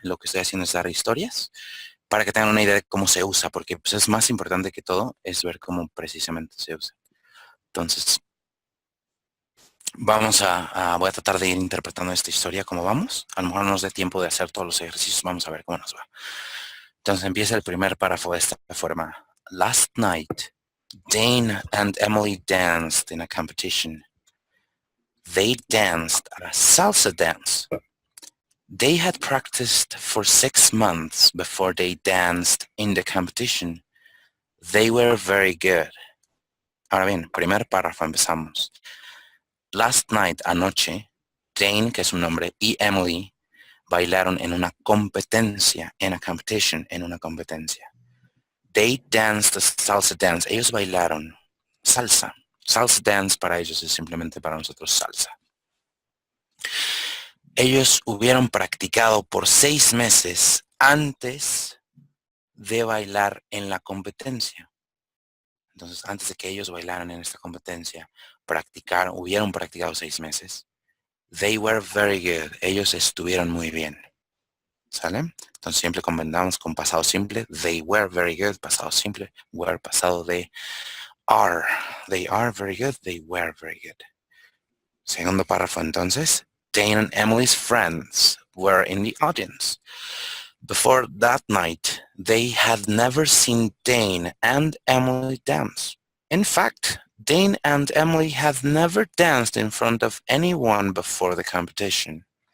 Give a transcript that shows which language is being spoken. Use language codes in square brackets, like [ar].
[es] Lo que estoy haciendo es dar historias, para que tengan una idea de cómo se usa, porque pues, es más importante que todo, es ver cómo precisamente se usa. Entonces, voy a tratar de ir interpretando esta historia como vamos. A lo mejor no nos dé tiempo de hacer todos los ejercicios, vamos a ver cómo nos va. Entonces empieza el primer párrafo de esta forma. [en] Last night, Dane and Emily danced in a competition. They danced a salsa dance. They had practiced for 6 months before they danced in the competition. They were very good. [es] Ahora bien, primer párrafo, empezamos. [en] Last night, [es] anoche, Dane, que es un nombre, y Emily bailaron en una competencia, en [en] a competition, [es] en una competencia. [en] They danced a salsa dance. [es] Ellos bailaron salsa. Salsa dance para ellos es simplemente para nosotros salsa. Ellos hubieron practicado por 6 meses antes de bailar en la competencia. Entonces, antes de que ellos bailaran en esta competencia, hubieron practicado 6 meses. [en] They were very good. [es] Ellos estuvieron muy bien. ¿Sale? Entonces siempre combinamos con pasado simple. [en] They were very good. [es] Pasado simple. [en] Were [es] pasado de [en] are. They are very good. They were very good. [es] Segundo párrafo entonces. [en] Dane and Emily's friends were in the audience. Before that night, they had never seen Dane and Emily dance. In fact, Dane and Emily had never danced in front of anyone before the competition.